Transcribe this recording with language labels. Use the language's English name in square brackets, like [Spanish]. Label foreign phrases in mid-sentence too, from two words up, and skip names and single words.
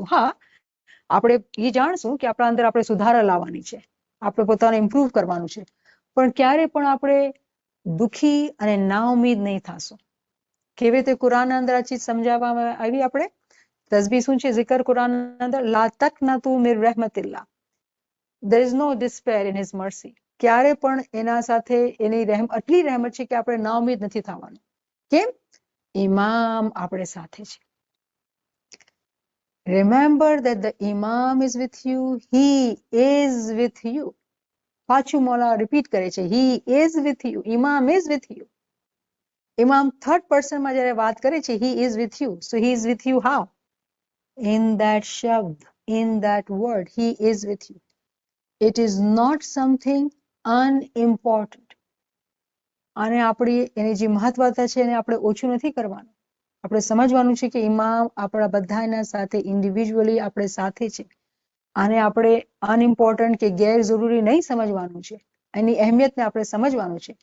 [Gujarati] હા, આપણે એ જાણશું કે આપણા અંદર આપણે સુધારા લાવવાની છે, આપણે પોતાને ઇમ્પ્રૂવ કરવાનું છે, પણ ક્યારે પણ આપણે દુખી અને નાઉમીદ નહીં થશું. કેવી રીતે કુરાનના અંદર આ ચીજ સમજાવવામાં આવી? આપણે તસ્બીહ શું છે? zikr કુરાનના અંદર [Arabic] لا تقنطوا من رحمة الله, [English] there is no despair in his mercy. [Gujarati] ક્યારે પણ એના સાથે એની આટલી રહેમત છે કે આપણે નાઉમીદ નથી થવાનું. કેમ? ઇમામ આપણે સાથે છે. [English] Remember that the Imam is with you, he is with you. [Gujarati] પાછું મૌલા રિપીટ કરે છે, [English] he is with you, Imam is with you. [Gujarati] ઇમામ થર્ડ પર્સનમાં જ્યારે વાત કરે છે [English] he is with you, so he is with you how? [Gujarati] In that shabd, in that word, he is with you. It is not something unimportant. અને આપણી એની જે મહત્વતા છે એને આપણે ઓછું નથી કરવાનું. આપણે સમજવાનું છે કે ઇમામ આપણા બધાના સાથે ઇન્ડિવિજ્યુઅલી આપણે સાથે છે. આને આપણે અનઇમ્પોર્ટન્ટ કે ગેરજરૂરી નહીં સમજવાનું છે, એની અહેમિયતને આપણે સમજવાનું છે.